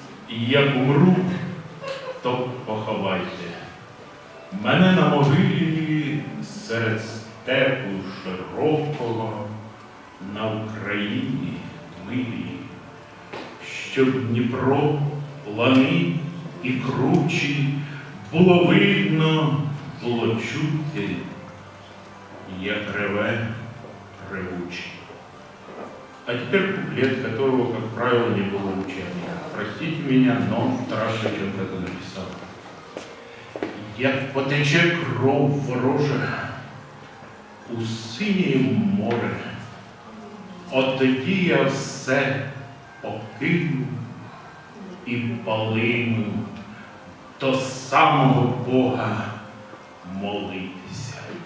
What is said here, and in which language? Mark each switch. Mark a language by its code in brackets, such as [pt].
[uk] Як умру, то поховайте. Мене на могилі серед степу широкого на Україні милій. Щоб Дніпро, лани і кручі було видно, було чути, як реве ревучий. [ru] А теперь куплет, которого, как правило, не было в учебниках. Простите меня, но Тарас Шевченко это написал. [uk] Як потече кров ворожа у синє море, от тоді я все покину і палину до самого Бога молитися.